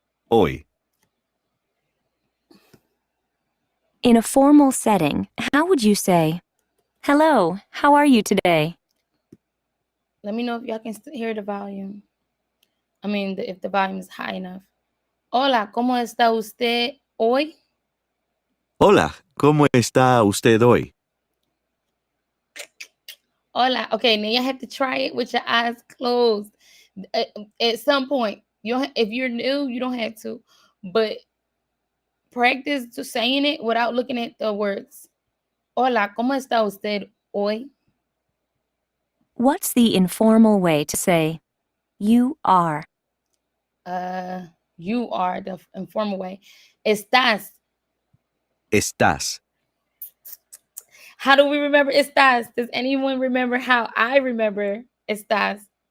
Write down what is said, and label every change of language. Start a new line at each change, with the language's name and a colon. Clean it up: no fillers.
Spanish: Hoy.
English: In a formal setting, how would you say, hello, how are you today? Let me know if y'all can hear the volume. I mean, if the volume is high enough.
Spanish: Hola, ¿cómo está usted hoy? Hola. ¿Cómo está usted hoy? Hola.
English: Okay, now you have to try it with your eyes closed. At some point, if you're new, you don't have to, but practice to saying it without looking at the words.
Spanish: Hola, ¿cómo está usted hoy?
English: What's the informal way to say, you are? You are the informal way.
Spanish: Estás. Estás.
English: How do we remember estás? Does anyone remember how I remember estás?